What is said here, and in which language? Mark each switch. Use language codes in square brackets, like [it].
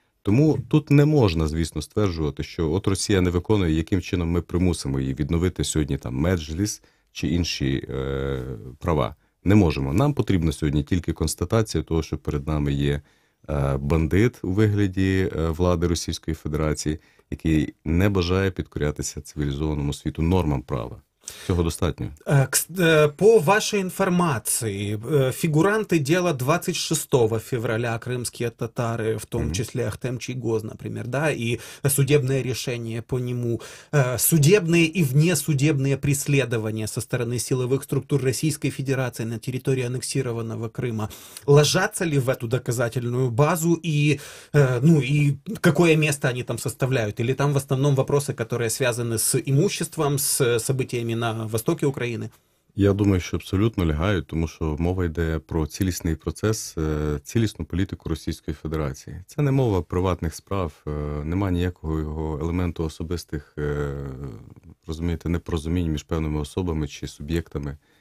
[uk] Тому тут не можна, звісно, стверджувати, що от Росія не виконує, яким чином ми примусимо її відновити сьогодні там Меджліс чи інші права. Не можемо. Нам потрібна сьогодні тільки констатація того, що перед нами є бандит у вигляді влади Російської Федерації, який не бажає підкорятися цивілізованому світу нормам права. Цього достатньо. [ru] По вашей информации, фигуранты дела 26 февраля, крымские татары, в том числе Ахтем Чийгоз, например, да, и судебное решение по нему, судебные и внесудебные преследования со стороны силовых структур Российской Федерации на территории аннексированного Крыма, ложатся ли в эту доказательную базу и, ну, и какое место они там составляют? Или там в основном вопросы, которые связаны с имуществом, с событиями на [uk] востокі України? Я думаю, що абсолютно лягають, тому що мова йде про цілісний процес, цілісну політику Російської Федерації. Це не мова приватних справ, нема ніякого його елементу особистих, розумієте, непорозумінь між певними особами чи суб'єктами.